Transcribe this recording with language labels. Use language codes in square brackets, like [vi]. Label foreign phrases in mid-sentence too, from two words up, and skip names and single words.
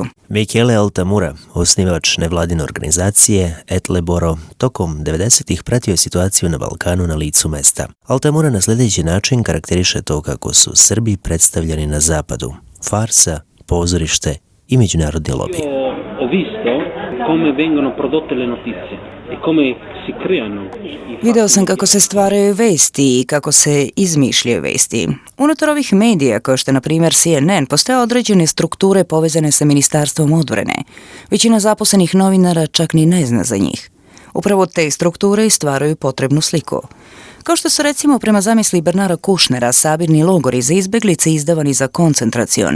[sr] Michele Altamura, osnivač nevladine organizacije Etleboro, tokom 90-ih pratio je situaciju na Balkanu na licu mesta. Altamura na sljedeći način karakteriše to kako su Srbi predstavljeni na zapadu. Farsa, pozorište i međunarodni lobi. [it] Ho visto come vengono prodotte le notizie e come si creano. [sr] Video sam kako se stvaraju vesti i kako se izmišljaju vesti. Unutar ovih medija, kao što je na primjer CNN, postoje određene strukture povezane sa Ministarstvom odbrane. Većina zaposlenih novinara čak ni ne zna za njih. Upravo te strukture i stvaraju potrebnu sliku. Kao što su recimo prema zamisli Bernara Kušnera sabirni logori za izbeglice izdavani za koncentracione.